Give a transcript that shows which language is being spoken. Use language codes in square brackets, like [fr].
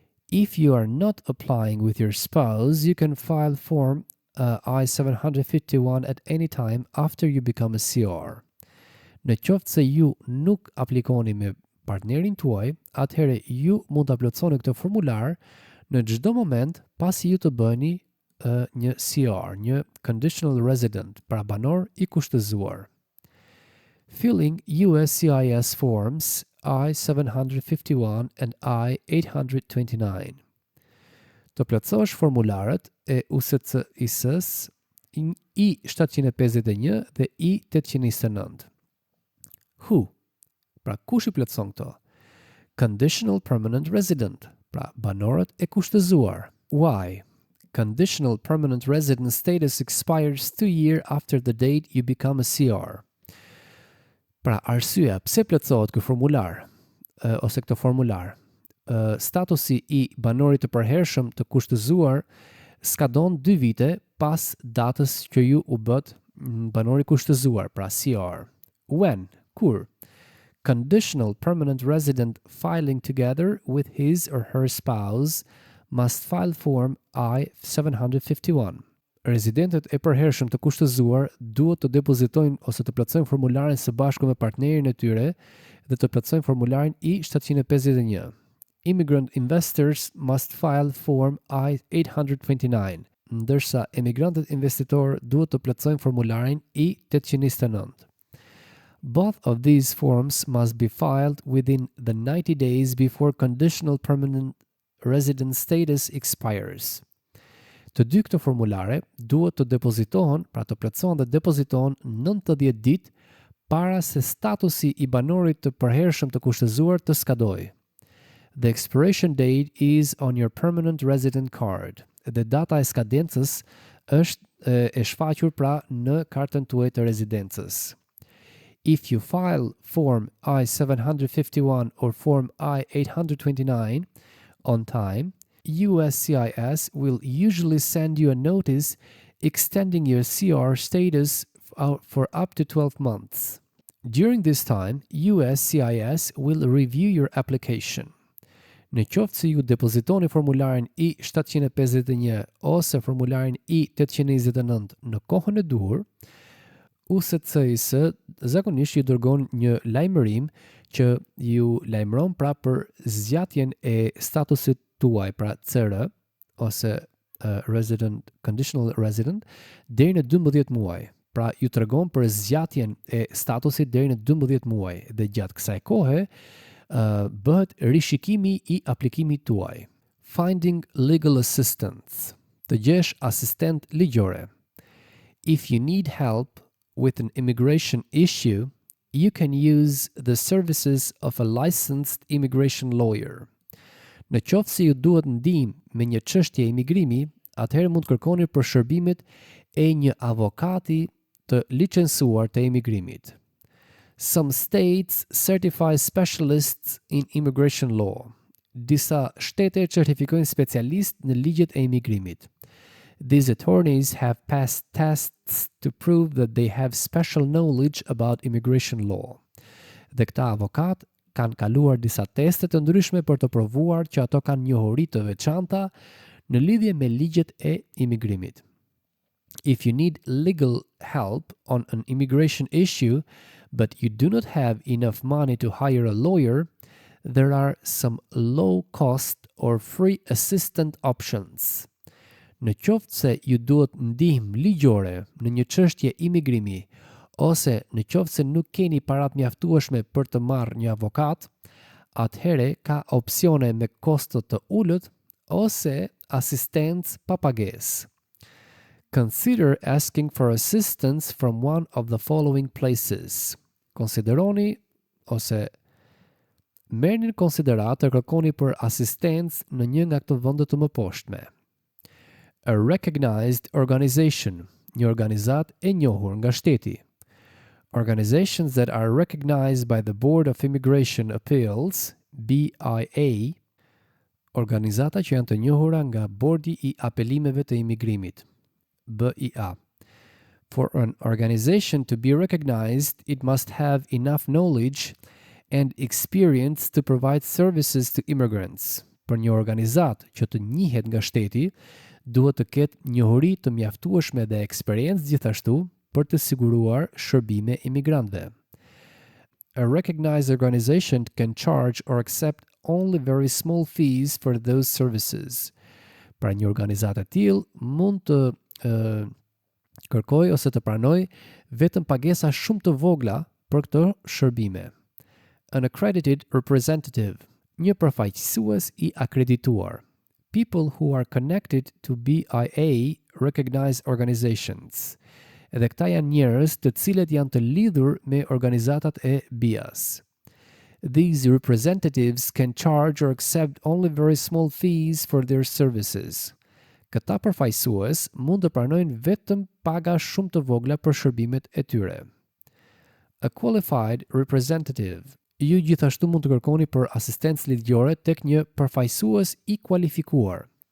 [en] If you are not applying with your spouse, you can file Form I-751 at any time after you become a CR. [sq] Në qoftë se ju nuk aplikoni me partnerin tuaj, atëherë ju mund ta plotësoni këtë formular në çdo moment pasi ju të bëni një CR, një conditional resident, pra banor i kushtëzuar. [en] Filling USCIS forms I-751 and I-829. [sq] Të plotësosh formularët e USCIS I-751 dhe I-829. [en] Who? [sq] Pra kush I plotëson këto? [en] Conditional permanent resident, [sq] pra banorët e kushtëzuar. [en] Why? Conditional permanent resident status expires 2 years after the date you become a CR. [sq] Pra arsyeja pse plotësohet ky formular ose këtë formular. Statusi I banorit të përhershëm të kushtëzuar skadon 2 vite pas datës që ju u bët banori kushtëzuar, pra CR. [en] When? [sq] Kur? [en] Conditional permanent resident filing together with his or her spouse must file Form I-751. [sq] Residentët e përhershëm të kushtëzuar duhet të depozitojnë ose të plotësojnë formularin së bashku me partnerin e tyre dhe të plotësojnë formularin I-751. [en] Immigrant investors must file Form I-829, [sq] ndërsa emigrantët investitor duhet të plotësojnë formularin I-829. [en] Both of these forms must be filed within the 90 days before conditional permanent resident status expires. [sq] Të dy këto formulare duhet të depozitohen, pra të plotësohen dhe depozitohen 90 ditë para se statusi I banorit të përhershëm të kushtëzuar të skadojë. [en] The expiration date is on your permanent resident card. [sq] Dhe data e skadencës është e shfaqur pra në kartën tuaj të rezidencës. [en] If you file Form I-751 or Form I-829 on time, USCIS will usually send you a notice extending your CR status for up to 12 months. During this time, USCIS will review your application. [sq] Në qoftë se ju depozitoni formularin I-751 ose formularin I-829 në kohën e duhur, USCIS zakonisht ju dërgon një lajmërim që ju lajmëron pra për zgjatjen e statusit tuaj, pra CR ose resident, conditional resident, deri në 12 muaj. Pra ju tregon për zgjatjen e statusit deri në 12 muaj dhe gjatë kësaj kohe bëhet rishikimi I aplikimit tuaj. [en] Finding legal assistance. [sq] Të gjesh asistent ligjore. [en] If you need help with an immigration issue, you can use the services of a licensed immigration lawyer. [sq] Në qoftë se ju duhet ndihmë me një çështje imigrimi, atëherë mund kërkoni për shërbimet e një avokati të licencuar të imigrimit. [en] Some states certify specialists in immigration law. [sq] Disa shtete certifikojnë specialist në ligjet e imigrimit. [en] These attorneys have passed tests to prove that they have special knowledge about immigration law. [sq] Dhe këta avokat kanë kaluar disa teste të ndryshme për të provuar që ato kanë njohuri të veçanta në lidhje me ligjet e imigrimit. [en] If you need legal help on an immigration issue, but you do not have enough money to hire a lawyer, there are some low-cost or free assistant options. [sq] Në qoftë se ju duhet ndihmë ligjore në një çështje imigrimi, ose në qoftë se nuk keni parat mjaftueshme për të marrë një avokat, atëherë ka opsione me kosto të ulët ose asistencë pa pagesë. [en] Consider asking for assistance from one of the following places. [sq] Konsideroni ose merrni në konsiderat të kërkoni për asistencë në një nga këto vende të mëposhtme. [en] A recognized organization, [sq] një organizat e njohur nga shteti. [en] Organizations that are recognized by the Board of Immigration Appeals, BIA, [sq] organizata që janë të njohura nga Bordi i Apelimeve të Imigrimit, BIA. [en] For an organization to be recognized, it must have enough knowledge and experience to provide services to immigrants. [sq] Për një organizat që të njihet nga shteti, duhet të ketë njohuri të mjaftueshme dhe eksperiencë gjithashtu për të siguruar shërbime imigrantëve. [en] A recognized organization can charge or accept only very small fees for those services. [sq] Pra një organizatë e tillë mund të kërkoj ose të pranoj vetëm pagesa shumë të vogla për këto shërbime. [en] An accredited representative, [sq] një përfaqësues i akredituar. [en] People who are connected to BIA recognized organizations. [sq] Edhe këta janë njerëz të cilët janë të lidhur me organizatat e BIA-s. [en] These representatives can charge or accept only very small fees for their services. [sq] Këta përfaqësues mund të pranojnë vetëm paga shumë të vogla për shërbimet e tyre. [en] A qualified representative. [sq] Ju gjithashtu mund të kërkoni për asistencë ligjore tek një përfaqësues i kualifikuar.